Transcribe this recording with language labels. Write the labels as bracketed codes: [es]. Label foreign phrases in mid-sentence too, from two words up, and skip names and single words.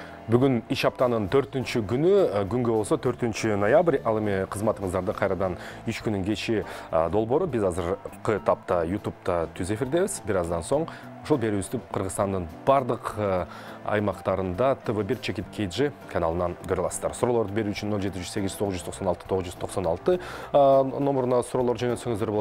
[ky] Бүгін иш аптанын 4-ші күні, күнгі болса 4-ші ноябрь, ал эми кызматыңыздарды кайрадан иш күнүн кечи долбоору. Биз азыркы тапта YouTube'да түз эфирдебиз. Бираздан соң ошол берүүбүздү Кыргызстандын бардык аймактарында TV1 Чекит KG каналынан көрө аласыздар. Суроолорду берүү үчүн 078 996 996 номуруна суроолор жөнөтсөңүздөр болот.